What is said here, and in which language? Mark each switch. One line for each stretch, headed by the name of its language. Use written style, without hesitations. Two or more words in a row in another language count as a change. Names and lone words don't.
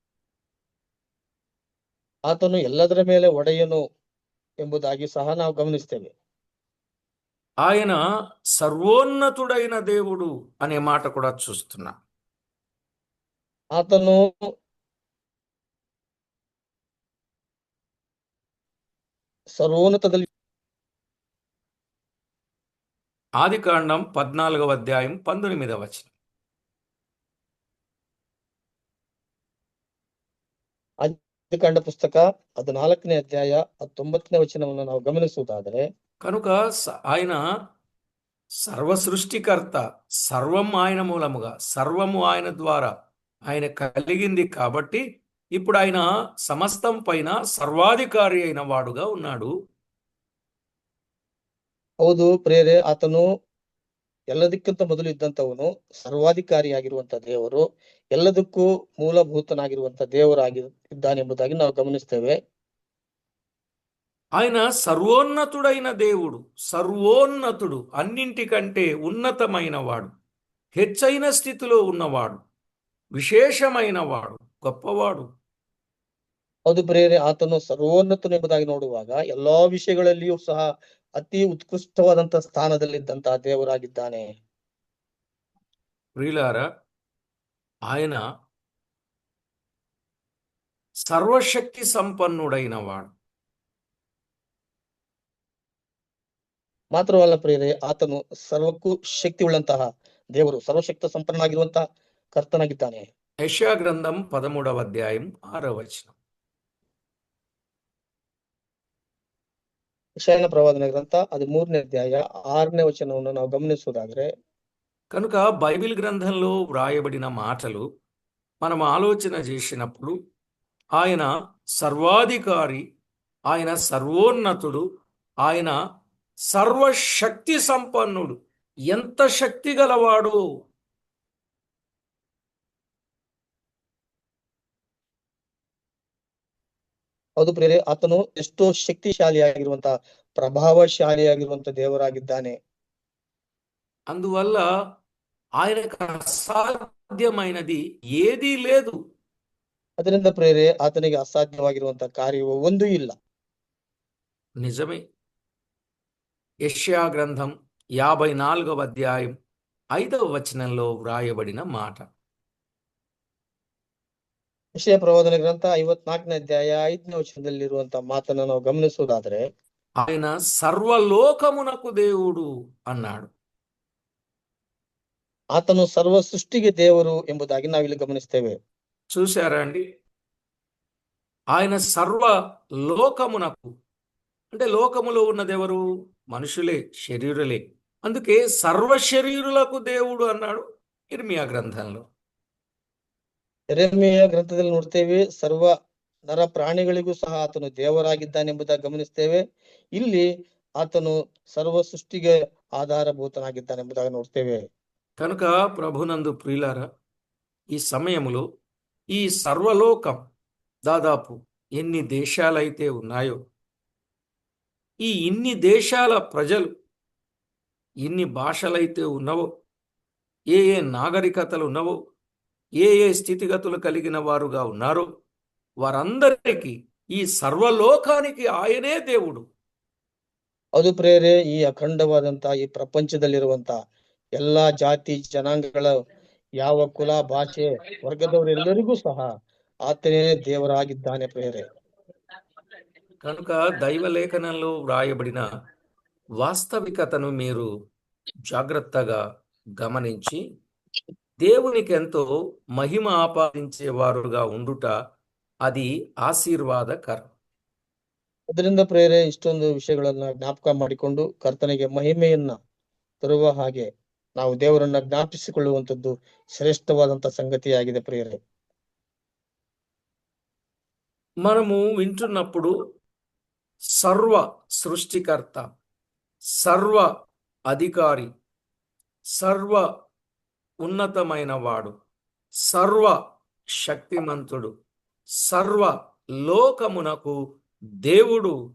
Kannada: ಆತನು ಎಲ್ಲದರ ಮೇಲೆ ಒಡೆಯನು ಎಂಬುದಾಗಿ ಸಹ ನಾವು ಗಮನಿಸ್ತೇವೆ.
Telugu: ఆయన సర్వోన్నతుడైన దేవుడు అనే మాట కూడా చూస్తున్నాం.
Kannada: ಆತನು ಸರ್ವೋನ್ನತದಲ್ಲಿ
Telugu: ఆదికాండం 14వ అధ్యాయం 19వ వచనం.
Kannada: ಆದಿಕಾಂಡ ಪುಸ್ತಕ 14ನೇ ಅಧ್ಯಾಯ 19ನೇ ವಚನವನ್ನು ನಾವು ಗಮನಿಸುವುದಾದರೆ,
Telugu: కనుక ఆయన సర్వ సృష్టికర్త, సర్వం ఆయన మూలముగా, సర్వము ఆయన ద్వారా ఆయన కలిగింది కాబట్టి ఇప్పుడు ఆయన సమస్తం పైన సర్వాధికారి అయిన వాడుగా ఉన్నాడు.
Kannada: ಹೌದು ಪ್ರಿಯರೇ, ಆತನು ಎಲ್ಲದಕ್ಕಿಂತ ಮೊದಲು ಇದ್ದಂತವನು, ಸರ್ವಾಧಿಕಾರಿಯಾಗಿರುವಂತ ದೇವರು, ಎಲ್ಲದಕ್ಕೂ ಮೂಲಭೂತನಾಗಿರುವಂತ ದೇವರಾಗಿದ್ದಾನೆಂಬುದಾಗಿ ನಾವು ಗಮನಿಸ್ತೇವೆ.
Telugu: ఆయన సర్వోన్నతుడైన దేవుడు, సర్వోన్నతుడు, అన్నింటికంటే ఉన్నతమైన వాడు, హెచ్చైన స్థితిలో ఉన్నవాడు, విశేషమైన వాడు, గొప్పవాడు.
Kannada: ಹೌದು ಪ್ರಿಯರೇ, ಆತನು ಸರ್ವೋನ್ನತನೆಂಬುದಾಗಿ ನೋಡುವಾಗ ಎಲ್ಲಾ ವಿಷಯಗಳಲ್ಲಿಯೂ ಸಹ ಅತಿ ಉತ್ಕೃಷ್ಟವಾದಂತ ಸ್ಥಾನದಲ್ಲಿದ್ದಂತಹ ದೇವರಾಗಿದ್ದಾನೆ.
Telugu: ప్రియులారా, ఆయన సర్వశక్తి సంపన్నుడైన వాడు.
Kannada: ಮಾತ್ರವಲ್ಲ ಪ್ರಿಯರೇ, ಆತನು ಸರ್ವಕ್ಕೂ ಶಕ್ತಿ ಉಳ್ಳಂತಹ ದೇವರು, ಸರ್ವಶಕ್ತ ಸಂಪನ್ನನಾಗಿರುವಂತಹ ಕರ್ತನಾಗಿದ್ದಾನೆ.
Telugu: యెషయా గ్రంథం 13వ అధ్యాయం 6వ వచనం.
Kannada: ಯೆಶಾಯನ ಪ್ರವಾದನ ಗ್ರಂಥ 13ನೇ ಅಧ್ಯಾಯ 6ನೇ ವಚನವನ್ನು ನಾವು ಗಮನಿಸುವುದಾದ್ರೆ,
Telugu: కనుక బైబిల్ గ్రంథంలో వ్రాయబడిన మాటలు మనం ఆలోచన చేసినప్పుడు ఆయన సర్వాధికారి, ఆయన సర్వోన్నతుడు, ఆయన సర్వశక్తి సంపన్నుడు. ఎంత శక్తి గలవాడు!
Kannada: ಹೌದು ಪ್ರಿಯರೇ, ಆತನು ಎಷ್ಟೋ ಶಕ್ತಿಶಾಲಿಯಾಗಿರುವಂತಹ, ಪ್ರಭಾವಶಾಲಿಯಾಗಿರುವಂತ ದೇವರಾಗಿದ್ದಾನೆ.
Telugu: అందువల్ల ఆయనకు అసాధ్యమైనది ఏదీ లేదు.
Kannada: ಅದರಿಂದ ಪ್ರಿಯರೇ, ಆತನಿಗೆ ಅಸಾಧ್ಯವಾಗಿರುವಂತಹ ಕಾರ್ಯವು ಒಂದೂ ಇಲ್ಲ.
Telugu: నిజమే. యెషయా గ్రంథం 54వ అధ్యాయం 5వ వచనంలో వ్రాయబడిన మాట.
Kannada: ಯೆಶಾಯ ಪ್ರವಾದನ ಗ್ರಂಥ 54ನೇ ಅಧ್ಯಾಯ 5ನೇ ವಚನದಲ್ಲಿರುವಂತಹ ಮಾತನ್ನು ನಾವು ಗಮನಿಸುವುದಾದ್ರೆ,
Telugu: ఆయన సర్వలోకమునకు దేవుడు అన్నాడు.
Kannada: ಆತನು ಸರ್ವ ಸೃಷ್ಟಿಗೆ ದೇವರು ಎಂಬುದಾಗಿ ನಾವಿಲ್ಲಿ ಗಮನಿಸ್ತೇವೆ.
Telugu: చూశారా అండి? ఆయన సర్వ లోకమునకు, అంటే లోకములో ఉన్నదెవరు? మనుషులే, శరీరులే. అందుకే సర్వ శరీరులకు దేవుడు అన్నాడు ఇర్మియా గ్రంథంలో.
Kannada: ಯೆರೆಮೀಯ ಗ್ರಂಥದಲ್ಲಿ ನೋಡ್ತೇವೆ, ಸರ್ವ ನರ ಪ್ರಾಣಿಗಳಿಗೂ ಸಹ ಆತನು ದೇವರಾಗಿದ್ದಾನೆಂಬುದಾಗಿ ಗಮನಿಸ್ತೇವೆ. ಇಲ್ಲಿ ಆತನು ಸರ್ವ ಸೃಷ್ಟಿಗೆ ಆಧಾರಭೂತನಾಗಿದ್ದಾನೆಂಬುದಾಗಿ ನೋಡ್ತೇವೆ.
Telugu: కనుక ప్రభునందు ప్రియులారా, ఈ సమయంలో ఈ సర్వలోకం దాదాపు ఎన్ని దేశాలైతే ఉన్నాయో, ఈ ఇన్ని దేశాల ప్రజలు, ఇన్ని భాషలైతే ఉన్నవో, ఏ ఏ నాగరికతలు ఉన్నవో, ఏ ఏ స్థితిగతులు కలిగిన వారుగా ఉన్నారో, వారందరికీ ఈ సర్వలోకానికి ఆయనే దేవుడు.
Kannada: ಅದು ಪ್ರೇರೆ, ಈ ಅಖಂಡವಾದಂತ ಈ ಪ್ರಪಂಚದಲ್ಲಿರುವಂತ ಎಲ್ಲಾ ಜಾತಿ ಜನಾಂಗಗಳ, ಯಾವ ಕುಲ ಭಾಷೆ ವರ್ಗದವರೆಲ್ಲರಿಗೂ ಸಹ ಆತನೇ ದೇವರಾಗಿದ್ದಾನೆ ಪ್ರೇರೆ.
Telugu: కనుక దైవలేఖనంలో వ్రాయబడిన వాస్తవికతను మీరు జాగ్రత్తగా గమనించి దేవునికి ఎంతో మహిమ ఆపాదించేవారుగా ఉండుట, అది ఆశీర్వాదకరం.
Kannada: ಅದರಿಂದ ಪ್ರೇರೆ, ಇಷ್ಟೊಂದು ವಿಷಯಗಳನ್ನ ಜ್ಞಾಪಕ ಮಾಡಿಕೊಂಡು ಕರ್ತನಿಗೆ ಮಹಿಮೆಯನ್ನ ತರುವ ಹಾಗೆ ನಾವು ದೇವರನ್ನ ಜ್ಞಾಪಿಸಿಕೊಳ್ಳುವಂತದ್ದು ಶ್ರೇಷ್ಠವಾದಂತ ಸಂಗತಿಯಾಗಿದೆ ಪ್ರಿಯರೇ.
Telugu: మనము వింటున్నప్పుడు సర్వ సృష్టికర్త, సర్వ అధికారి, సర్వ ఉన్నతమైన వాడు, సర్వ శక్తిమంతుడు, సర్వ లోకమునకు దేవుడు.